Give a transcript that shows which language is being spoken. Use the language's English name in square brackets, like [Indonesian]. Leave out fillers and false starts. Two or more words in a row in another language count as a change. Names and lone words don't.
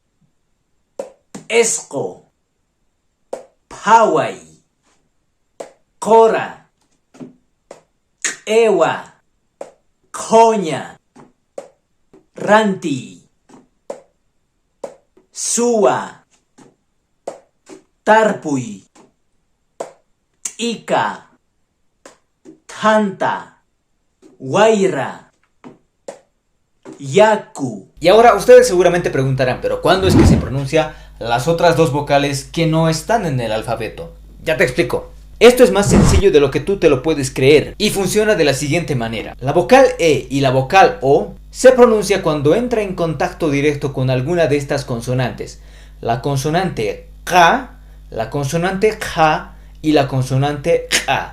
[Quechua] esco, pawai, cora, ewa, coña, ranti, sua, tarpuy, ika, tanta, guaira, yaku. [Spanish] Y ahora ustedes seguramente preguntarán, ¿pero cuándo es que se pronuncia las otras 2 vocales que no están en el alfabeto? Ya te explico. Esto es más sencillo de lo que tú te lo puedes creer y funciona de la siguiente manera: la vocal E y la vocal O se pronuncia cuando entra en contacto directo con alguna de estas consonantes: la consonante K, la consonante J y la consonante A.